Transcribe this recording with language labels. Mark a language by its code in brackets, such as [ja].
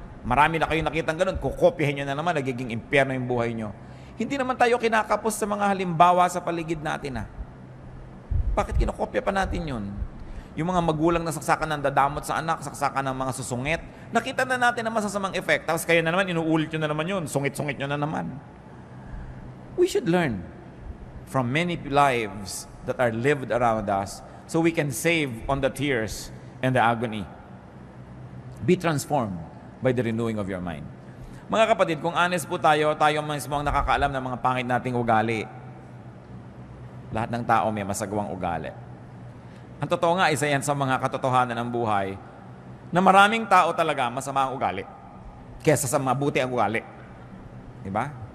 [tl] Marami na kayong nakitang ganun, kukopihin nyo na naman, nagiging impyerno yung buhay nyo. Hindi naman tayo kinakapos sa mga halimbawa sa paligid natin. Bakit kinokopya pa natin yun? Yung mga magulang na saksakan ng dadamot sa anak, saksakan ng mga susungit, nakita na natin ang masasamang effect. Tapos kayo na naman, inuulit nyo na naman yun, sungit-sungit nyo na naman. [en] We should learn from many lives that are lived around us so we can save on the tears and the agony. Be transformed by the renewing of your mind. [tl] Mga kapatid, kung honest po tayo mismo ang nakakaalam ng mga pangit nating ugali. Lahat ng tao may masagawang ugali. Ang totoo nga, isa yan sa mga katotohanan ng buhay na maraming tao talaga masama ang ugali kesa sa mabuti ang ugali. Diba?